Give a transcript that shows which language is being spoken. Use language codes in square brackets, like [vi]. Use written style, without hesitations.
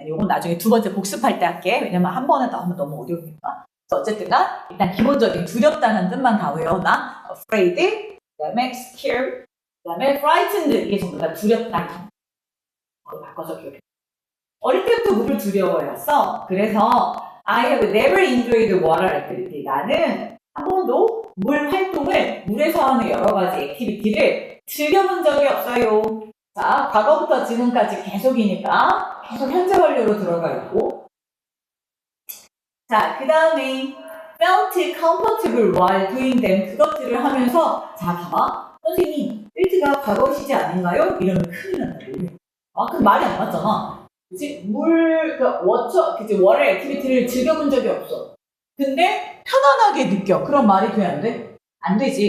[ko] 이건 나중에 두 번째 복습할 때 할게. 왜냐면 한 번에 다 하면 너무 어려우니까. 어쨌든간 일단 기본적인 두렵다는 뜻만 다 외워놔. afraid, 그다음에 scared, 그다음에 frightened 이게 전부 다 두렵다. 바꿔서 기억해. 어릴 때부터 물을 두려워했어. 그래서 [en] I have never enjoyed water activity. [ko] 나는 한 번도 물 활동을, 물에서 하는 여러 가지 액티비티를 즐겨본 적이 없어요. 자, 과거부터 지금까지 계속이니까 계속 현재 완료로 들어가 있고. 자, 그 다음에 [en] felt comfortable while doing them. [ko] 그것들을 하면서 자, 봐봐. 선생님, felt가 과거 시제 아닌가요? 이러면 큰일 난다. 그 말이 안 맞잖아. 그치? 워터 액티비티를 즐겨본 적이 없어. 근데 편안하게 느껴. 그런 말이 돼, 안 돼? 안 되지.